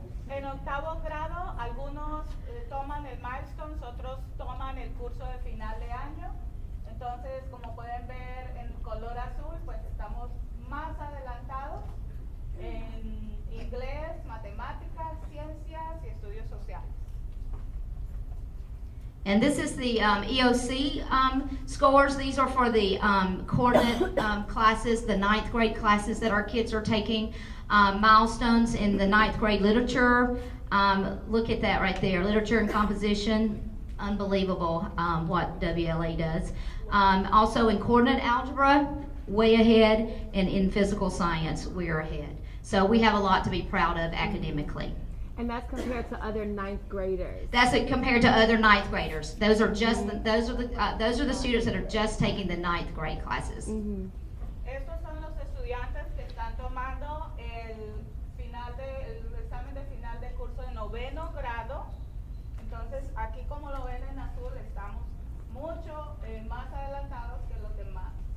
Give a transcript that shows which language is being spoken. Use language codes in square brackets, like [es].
[es] En octavo grado, algunos toman el milestones, otros toman el curso de final de año. Entonces, como pueden ver en color azul, pues estamos más adelantados en inglés, matemáticas, ciencias y estudios sociales. [en] And this is the EOC scores. These are for the coordinate classes, the 9th grade classes that our kids are taking. Milestones in the 9th grade literature. Look at that right there. Literature and composition. Unbelievable what WLA does. Also in coordinate algebra, way ahead. And in physical science, we're ahead. So we have a lot to be proud of academically. And that's compared to other 9th graders. That's it compared to other 9th graders. Those are just those are the students that are just taking the 9th grade classes. [es] Estos son los estudiantes que están tomando el examen de final de curso de noveno grado. Entonces, aquí como lo ven en azul, estamos mucho más adelantados que los demás.